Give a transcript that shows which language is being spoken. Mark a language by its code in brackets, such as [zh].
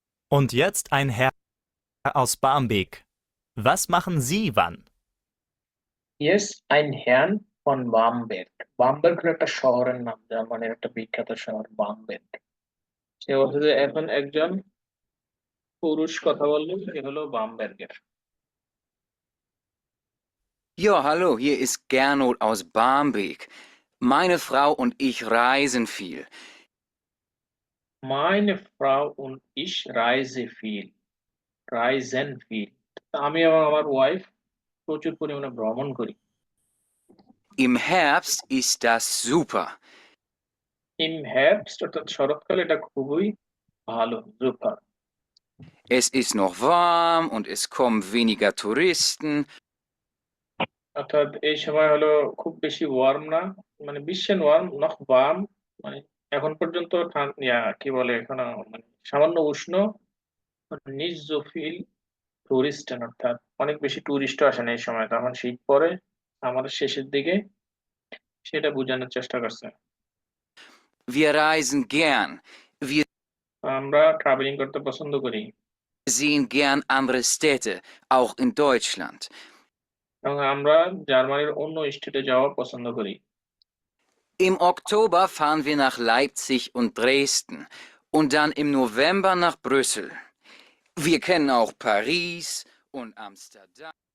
[de] Und jetzt ein Herr aus Barmbek. Was machen Sie wann? Yes, ein Herrn von Bamberg। [bn] বামবের্গ হলো একটা শহরের নাম, জার্মানির একটা বিখ্যাত শহর বামবের্গ। সে বলছে যে এখন একজন পুরুষ কথা বললো, সে হলো বামবের্গের। [de] Ja, hallo, hier ist Gernot aus Barmbek. Meine Frau und ich reisen viel. Meine Frau und ich reise viel। reisen viel। [bn] আমি এবং আমার ওয়াইফ প্রচুর পরিমাণে ভ্রমণ করি। [de] Im Herbst ist das super. Im Herbst [bn] অর্থাৎ শরৎকালে এটা খুবই ভালো, super। [de] Es ist noch warm und es kommen weniger Touristen. [bn] অর্থাৎ এই সময় হলো খুব বেশি ওয়ার্ম না, মানে [de] bisschen warm, noch warm [bn] মানে এখন পর্যন্ত কি বলে এখন মানে সামান্য উষ্ণ, [de] nicht so viel Touristen [bn] অর্থাৎ অনেক বেশি টুরিস্টও আসে না এই সময়, তখন শীত পড়ে আমাদের শেষের দিকে, সেটা বোঝানোর চেষ্টা করছে। [de] Wir reisen gern. Wir [bn] আমরা ট্রাভেলিং করতে পছন্দ করি [de] sehen gern andere Städte, auch in Deutschland. [bn] এবং আমরা জার্মানির অন্য স্টেটে যাওয়া পছন্দ করি। [de] Im Oktober fahren wir nach Leipzig und Dresden und dann im November nach Brüssel. Wir kennen auch Paris und Amsterdam.